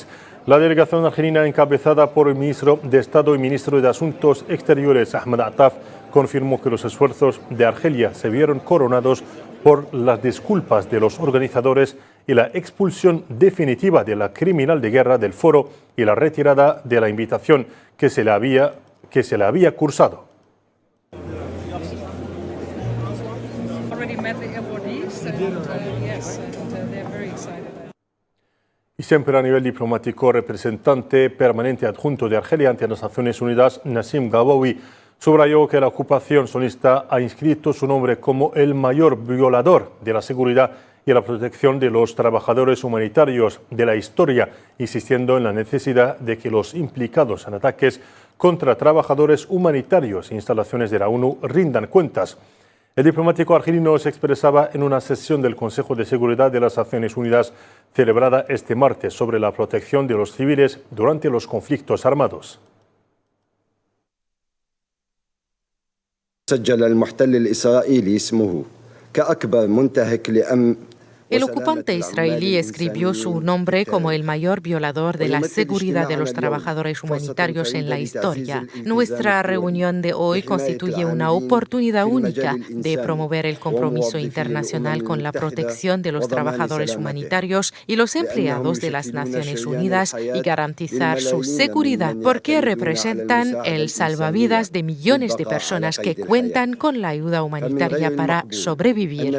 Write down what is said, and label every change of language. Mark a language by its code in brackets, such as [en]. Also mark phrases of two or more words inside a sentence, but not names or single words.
[es] La delegación argelina, encabezada por el ministro de Estado y ministro de Asuntos Exteriores, Ahmed Attaf, confirmó que los esfuerzos de Argelia se vieron coronados por las disculpas de los organizadores y la expulsión definitiva de la criminal de guerra del foro y la retirada de la invitación que se le había cursado. [en] already met the awardees, and they're very excited. [es] Y siempre a nivel diplomático, representante permanente adjunto de Argelia ante las Naciones Unidas, Nassim Gawawi, subrayó que la ocupación sionista ha inscrito su nombre como el mayor violador de la seguridad y la protección de los trabajadores humanitarios de la historia, insistiendo en la necesidad de que los implicados en ataques contra trabajadores humanitarios e instalaciones de la ONU rindan cuentas. El diplomático argelino se expresaba en una sesión del Consejo de Seguridad de las Naciones Unidas celebrada este martes sobre la protección de los civiles durante los conflictos armados. [ar] سجل المحتل الإسرائيلي اسمه كأكبر منتهك [es] El ocupante israelí escribió su nombre como el mayor violador de la seguridad de los trabajadores humanitarios en la historia. Nuestra reunión de hoy constituye una oportunidad única de promover el compromiso internacional con la protección de los trabajadores humanitarios y los empleados de las Naciones Unidas y garantizar su seguridad, porque representan el salvavidas de millones de personas que cuentan con la ayuda humanitaria para sobrevivir.